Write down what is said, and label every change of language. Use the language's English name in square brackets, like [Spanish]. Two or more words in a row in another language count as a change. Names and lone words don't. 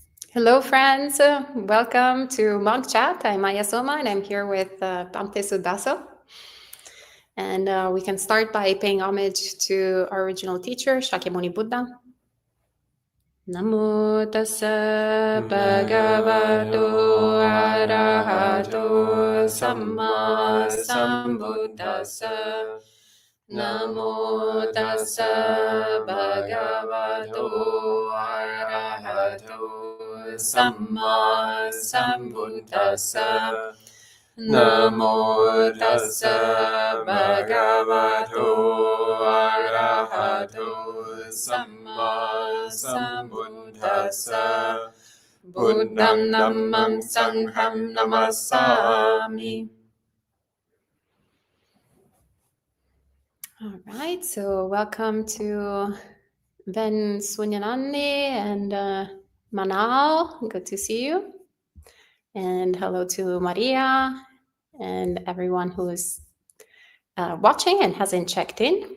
[English] Hello, friends. Welcome to Monk Chat. I'm Maya Soma, and I'm here with Bhante Sudaso. And we can start by paying homage to our original teacher, Shakyamuni Buddha. [Pali] Namo tassa bhagavato arahato samma sambuddhassa. Namo tassa bhagavato arahato samma sambuddhassa. Namo tassa bhagavato arahato samma sambuddhassa. Buddham dhammam sangham namassami. [English] All right, so welcome to Ben Sunyanandi and Manal. Good to see you. And hello to Maria and everyone who is watching and hasn't checked in.